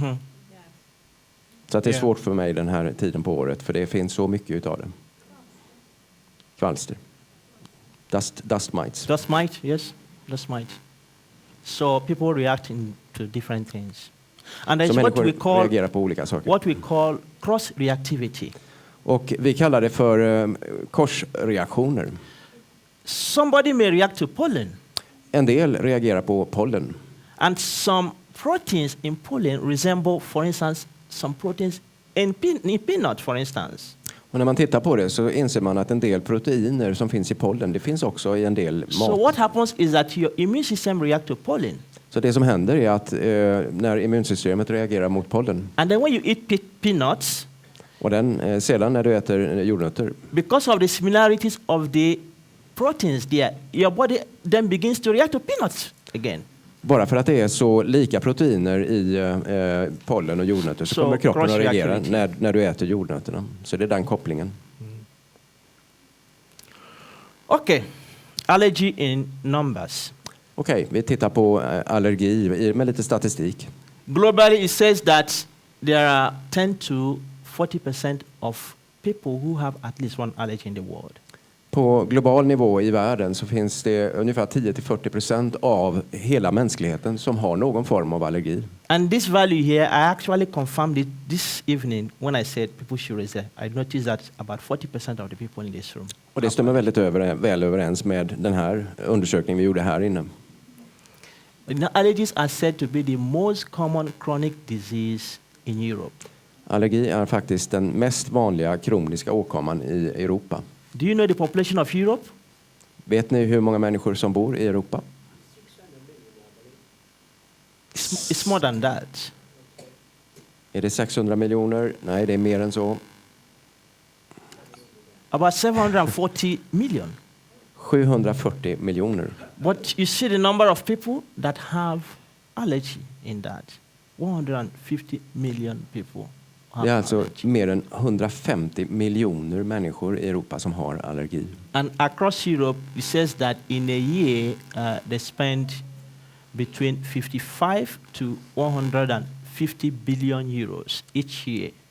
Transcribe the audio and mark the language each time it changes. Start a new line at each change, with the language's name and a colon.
English: Mm-hmm. Yeah. Så att det är svårt för mig den här tiden på året för det finns så mycket utav det. Kvalster. Dust mites. Dust mite, yes. Dust mite. So people react to different things. And that's what we call cross reactivity.
Swedish: Och vi kallar det för korsreaktioner.
English: Somebody may react to pollen.
Swedish: En del reagerar på pollen.
English: And some proteins in pollen resemble, for instance, some proteins in peanut, for instance.
Swedish: Och när man tittar på det så inser man att en del proteiner som finns i pollen, det finns också i en del mat.
English: So what happens is that your immune system reacts to pollen.
Swedish: Så det som händer är att när immunsystemet reagerar mot pollen.
English: And then when you eat peanuts.
Swedish: Och sedan när du äter jordnötter.
English: Because of the similarities of the proteins there, your body then begins to react to peanuts again.
Swedish: Bara för att det är så lika proteiner i pollen och jordnötter så kommer kroppen att reagera när du äter jordnötterna. Så det är den kopplingen.
English: Okay. Allergy in numbers.
Swedish: Okej, vi tittar på allergi med lite statistik.
English: Globally it says that there are 10 to 40% of people who have at least one allergy in the world.
Swedish: På global nivå i världen så finns det ungefär 10-40% av hela mänskligheten som har någon form av allergi.
English: And this value here, I actually confirmed it this evening when I said people should raise it. I noticed that about 40% of the people in this room.
Swedish: Och det stämmer väldigt väl överens med den här undersökningen vi gjorde här inne.
English: Allergies are said to be the most common chronic disease in Europe.
Swedish: Allergi är faktiskt den mest vanliga kroniska åkomman i Europa.
English: Do you know the population of Europe?
Swedish: Vet ni hur många människor som bor i Europa?
English: It's more than that.
Swedish: Är det 600 miljoner? Nej, det är mer än så.
English: About 740 million.
Swedish: 740 miljoner.
English: But you see the number of people that have allergy in that. 150 million people have
Swedish: Det är alltså
English: allergy.
Swedish: mer än 150 miljoner människor i Europa som har allergi.
English: And across Europe, it says that in a year, they spend between 55 to 150 billion euros each year